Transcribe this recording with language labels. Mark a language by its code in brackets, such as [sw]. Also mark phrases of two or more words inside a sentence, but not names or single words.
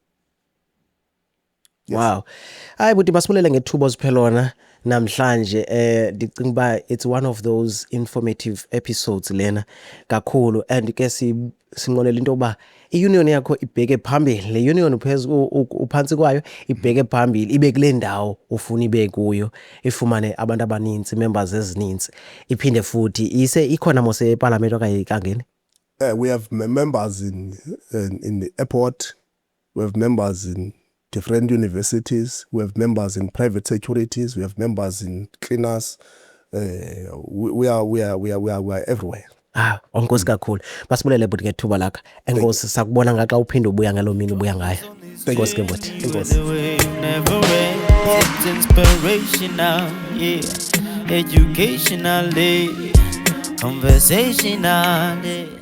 [en] Yes. [xh] Wow. Hayi buti basibulele ngethuba oziphelona namhlanje ndicinga ba [en] it's one of those informative episodes [xh] lena kakhulu, and ke sinqonela into ba iunion yakho ibheke phambili. Le union uphansi kwayo ibheke phambili, ibe kule ndawo ufuna ibe kuyo, ifumane abantu abaninzi, members ezininzi, iphinde futhi ise ikhona mose eParliament okanye kangeni. [en] We have members in the airport, we have members in different universities, we have members in private securities, we have members in cleaners. We are everywhere. [xh] Onkosi kakhulu. Basibulele buti ngethuba lakho. Enkosi sakubona ngaxa uphinda ubuya ngalo mini ubuya ngayo. Enkosi ke buti. Enkosi. [en] It's inspirational, yeah. Educational, conversational, yeah.